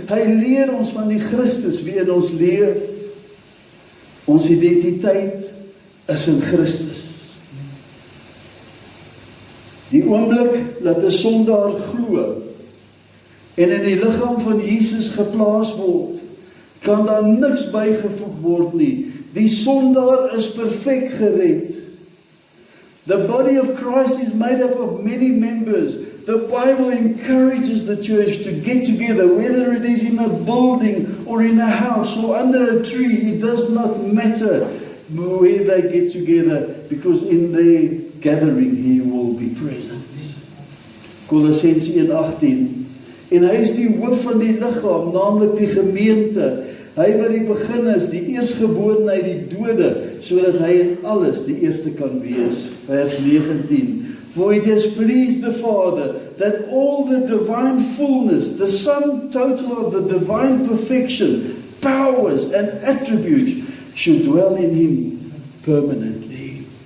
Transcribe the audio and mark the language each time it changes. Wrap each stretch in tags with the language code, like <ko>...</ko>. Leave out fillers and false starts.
<af>Hy leer ons van die Christus wie in ons leef. Ons identiteit is in Christus. Die oomblik dat 'n sondaar glo en in die liggaam van Jesus geplaas word, kan daar niks bygevoeg word nie. Die sondaar is perfek gered.</af> <en>The body of Christ is made up of many members. The Bible encourages the church to get together, whether it is in a building or in a house or under a tree. It does not matter where they get together, because in their gathering He will be present.</en> <af>Kolossense 1:18. En hy is die hoof van die liggaam, naamlik die gemeente. Hy wat die begin is, die eerstgebore uit die dode, sodat hy in alles die eerste kan wees. Vers 19.</af> <en>For it has pleased the Father that all the divine fullness, the sum total of the divine perfection, powers and attributes should dwell in him permanently.</en>